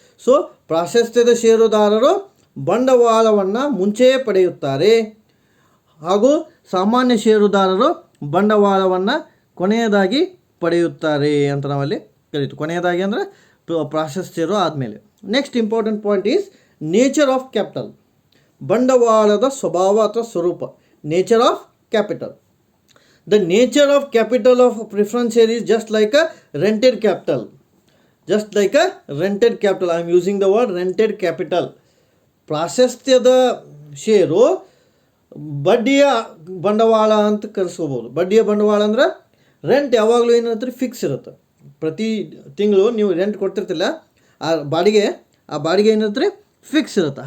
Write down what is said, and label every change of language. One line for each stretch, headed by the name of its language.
Kannada: So ಪ್ರಾಶಸ್ತ್ಯದ ಷೇರುದಾರರು ಬಂಡವಾಳವನ್ನು ಮುಂಚೆಯೇ ಪಡೆಯುತ್ತಾರೆ, ಹಾಗೂ ಸಾಮಾನ್ಯ ಷೇರುದಾರರು ಬಂಡವಾಳವನ್ನು ಕೊನೆಯದಾಗಿ ಪಡೆಯುತ್ತಾರೆ ಅಂತ ನಾವಲ್ಲಿ ಕರೀತು. ಕೊನೆಯದಾಗಿ ಅಂದರೆ ಪ್ರಾಶಸ್ತ್ಯರು ಆದಮೇಲೆ.
English: Next important point is nature of capital.
Kannada: ಬಂಡವಾಳದ ಸ್ವಭಾವ ಅಥವಾ ಸ್ವರೂಪ,
English: Nature of capital. The nature of capital of preference share is just like a rented capital. Just like a rented capital. I am using the word rented capital.
Kannada: ಪ್ರಾಶಸ್ತ್ಯದ ಷೇರು ಬಡ್ಡಿಯ ಬಂಡವಾಳ ಅಂತ ಕರೆಸ್ಕೋಬೋದು. ಬಡ್ಡಿಯ ಬಂಡವಾಳ ಅಂದ್ರೆ ರೆಂಟ್ ಯಾವಾಗಲೂ ಏನಿರುತ್ತೆ? ಫಿಕ್ಸ್ ಇರುತ್ತೆ. ಪ್ರತಿ ತಿಂಗಳು ನೀವು ರೆಂಟ್ ಕೊಡ್ತಿರ್ತಿಲ್ಲ, ಆ ಬಾಡಿಗೆ ಏನಿರುತ್ತೆ? ಫಿಕ್ಸ್ ಇರುತ್ತೆ.